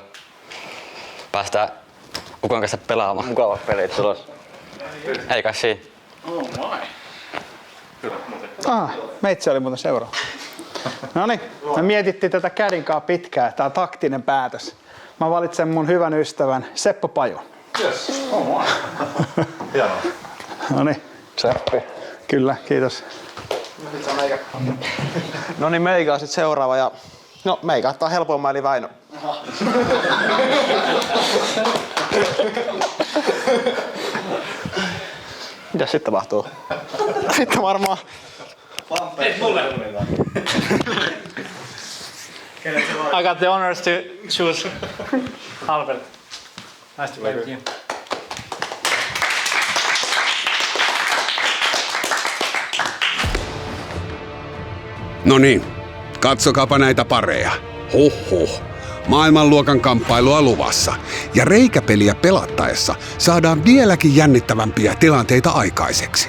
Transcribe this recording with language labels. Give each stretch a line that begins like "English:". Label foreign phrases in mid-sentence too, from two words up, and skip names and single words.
Finnish: Päästään Ukon kanssa pelaamaan. Mukavat pelit tulossa. Ei kai siinä.
English: Oh my.
Finnish: Meitsi oli muuten seuraava. Noniin, me mietittiin tätä kädinkaa pitkään. Tää on taktinen päätös. Mä valitsen mun hyvän ystävän Seppo Pajon.
English: Yes. Oh my.
Finnish: Hienoa. Noniin. Seppi. Kyllä, kiitos. No niin, meikä on sit seuraava ja no meikä ottaa helpoimman eli Väinö. Mitäs sitten tapahtuu? Sitten varmaan... Ei mulle.
English: I got the honors to choose Albert. Nice to play with you.
Finnish: No niin, katsokaapa näitä pareja. Huhhuh. Maailmanluokan kamppailua luvassa. Ja reikäpeliä pelattaessa saadaan vieläkin jännittävämpiä tilanteita aikaiseksi.